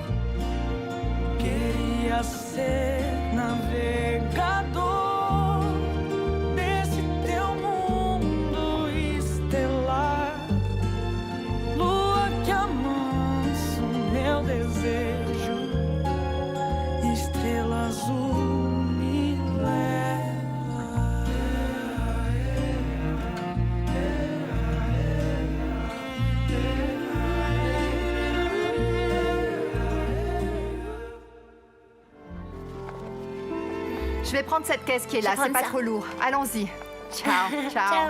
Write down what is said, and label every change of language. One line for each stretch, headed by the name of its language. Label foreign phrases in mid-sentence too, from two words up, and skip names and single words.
Portuguese: Queria ser navegador desse teu mundo estelar. Lua que amansa o meu desejo, estrela azul me leva.
French: Je vais prendre cette caisse qui est là, c'est pas trop lourd. Allons-y.
Italian: Ciao. Ciao.